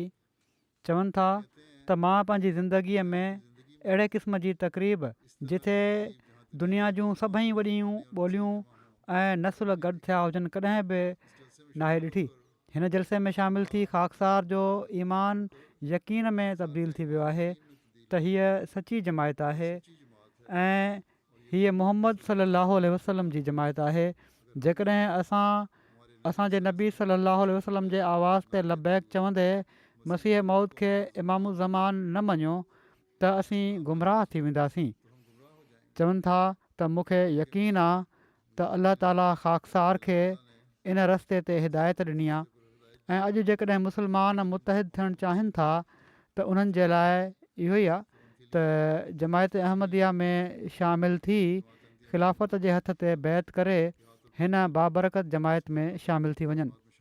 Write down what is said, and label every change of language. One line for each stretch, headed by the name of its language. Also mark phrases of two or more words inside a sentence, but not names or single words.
Sindhi: चवनि था त मां पंहिंजी ज़िंदगीअ में अहिड़े क़िस्म जी तक़रीब जिथे दुनिया जूं सभई वॾियूं ॿोलियूं ऐं नसुल गॾु थिया हुजनि कॾहिं बि नाहे ॾिठी। हिन जलसे में शामिलु थी ख़ाकसार जो ईमान यकीन में तब्दील थी वियो आहे त हीअ सची जमायत आहे ऐं हीअ मुहम्मद
Arabic: صلى الله عليه وسلم
Sindhi: जी जमायत आहे। जेकॾहिं असांजे नबी
Arabic: صلى الله عليه وسلم
Sindhi: जे आवाज़ ते लबैक चवंदे मसीह मौद खे इमामु ज़मान न मञियो त असीं गुमराह थी वेंदासीं। चवनि था त मूंखे यकीन आहे त अलाह ताला ख़ाकसार खे इन रस्ते ते हिदायत ॾिनी आहे ऐं अॼु जेकॾहिं मुस्लमान मुतहिद थियणु चाहिनि था त उन्हनि जे लाइ इहो ई आहे त जमायत अहमदिया में शामिलु थी ख़िलाफ़त जे हथ ते बैत करे हिन बाबरकत जमायत में शामिलु थी वञनि।